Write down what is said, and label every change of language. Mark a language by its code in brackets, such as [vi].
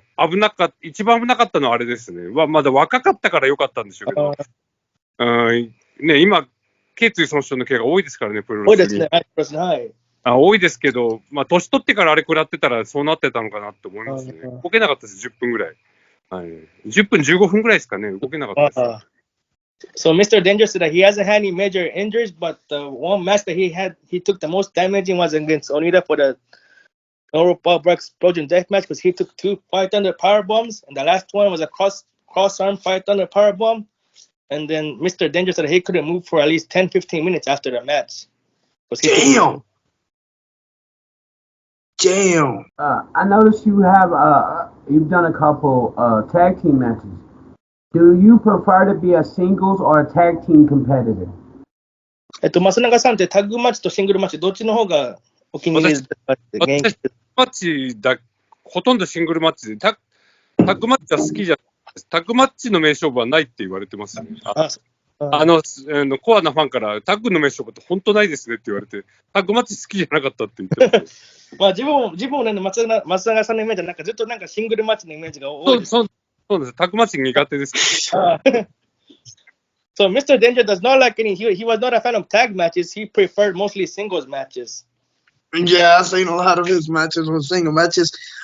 [ja] だから、一番危なかったのはあれですね。まだ若かったから良かったんでしょうけど、今、頸椎損傷の怪我が多いですからね、プロレスに。多いですね、はい。多いですけど、年取ってからあれ食らってたらそうなってたのかなって思いますね。動けなかったです、10分ぐらい。10分、15分ぐらいですかね、動けなかったです。 [en] So Mr. Danger said that he hasn't had any major injuries, but the one match that he took the most damaging was against Onita for the Europa Explosion deathmatch because he took 2 500 power bombs, and the last one was a cross arm 500 power bomb. And then Mr. Danger said that he couldn't move for at least 10-15 minutes after the match. Damn. I noticed you've done a couple tag team matches. Do you prefer to be a singles or a tag team competitor? [ja] 松永さんってタッグマッチとシングルマッチどっちの方がお気に入りですか？私マッチほとんどシングルマッチでタッグマッチは好きじゃないです。タッグマッチの名勝負はないって言われてますね。コアなファンからタッグの名勝負って本当ないですねって言われて、タッグマッチ好きじゃなかったって言ってます。自分もね、松永さんのイメージはなんかずっとなんかシングルマッチのイメージが多いです。そうです。タッグマッチ苦手です。 [en] So Mr. Danger does not like any. He was not a fan of tag matches. He preferred mostly singles matches. Yeah, I've seen a lot of his matches with single matches.